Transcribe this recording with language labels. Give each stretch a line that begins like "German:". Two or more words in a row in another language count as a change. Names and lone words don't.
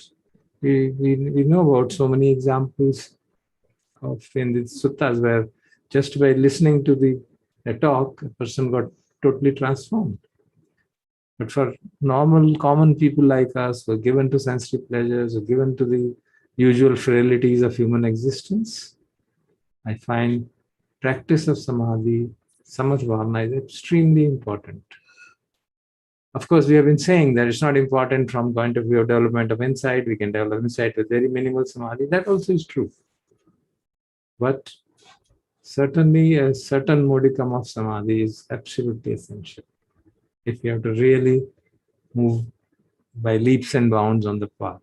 English: We know about so many examples in the suttas where just by listening to a talk, a person got totally transformed. But for normal, common people like us, who are given to sensory pleasures, who are given to the usual frailties of human existence, I find practice of samadhi,
Pali: samatha bhavana
English: is extremely important. Of course, we have been saying that it's not important from point of view of development of insight. We can develop insight with very minimal samadhi. That also is true. But certainly a certain modicum of samadhi is absolutely essential if you have to really move by leaps and bounds on the path.